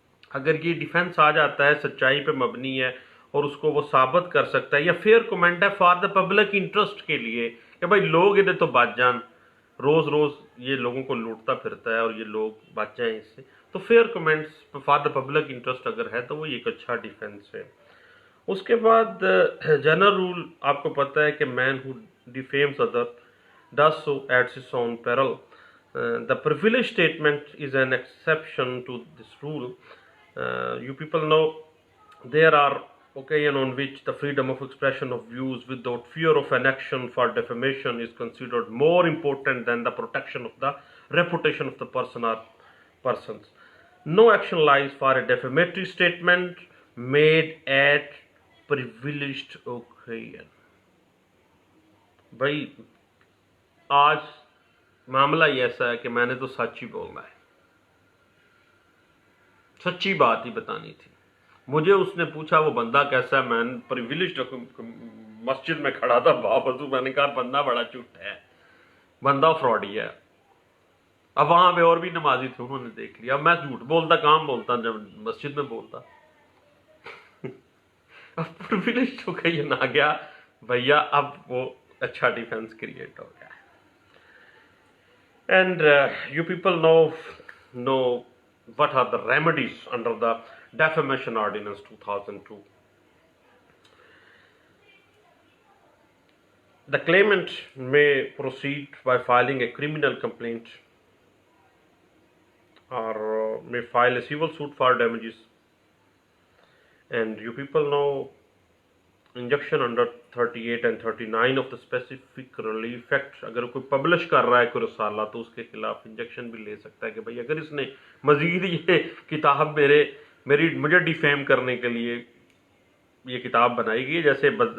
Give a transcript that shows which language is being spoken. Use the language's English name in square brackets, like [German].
[Urdu] اگر یہ ڈیفینس آ جاتا ہے، سچائی پہ مبنی ہے اور اس کو وہ ثابت کر سکتا ہے، یا فیئر کومنٹ ہے [English] for the public interest [Urdu] کے لیے کہ بھائی لوگ ادھر تو بچ جان، روز روز یہ لوگوں کو لوٹتا پھرتا ہے اور یہ لوگ بچ جائیں اس سے، تو fair comments for the public interest اگر ہے تو وہ ایک اچھا ڈیفینس ہے۔ اس کے بعد جنرل رول آپ کو پتہ ہے کہ [English] Man who defames other does so at his own peril. The privilege statement is an exception to this rule. You people know there are occasions on which the freedom of expression of views without fear of an action for defamation is considered more important than the protection of the reputation of the person or persons. No action lies for a defamatory statement made at privileged occasion. [Urdu] بھائی آج معاملہ یہ ایسا ہے کہ میں نے تو سچ ہی بولنا ہے، سچی بات ہی بتانی تھی. مجھے اس نے پوچھا وہ بندہ کیسا ہے، میں پریویلیجڈ مسجد میں کھڑا تھا باوضو، میں نے کہا بندہ بڑا جھوٹا ہے، بندہ فراڈی ہے. اب وہاں پہ اور بھی نمازی تھے، انہوں نے دیکھ لیا. اب میں جھوٹ بولتا کام بولتا جب مسجد میں بولتا. اب پریویلیجڈ ہو کے یہ نہ گیا بھیا، اب وہ اچھا ڈیفینس کریٹ ہو گیا. [English] And you people know what are the remedies under the Defamation Ordinance 2002. The claimant may proceed by filing a criminal complaint or may file a civil suit for damages. And you people know injunction under 38 and 39 of the Specific Relief Act. [Urdu] اگر کوئی publish کر رہا ہے کوئی رسالہ تو اس کے خلاف انجیکشن بھی لے سکتا ہے کہ بھائی اگر اس نے مزید یہ کتاب مجھے ڈیفیم کرنے کے لیے یہ کتاب بنائی گئی، جیسے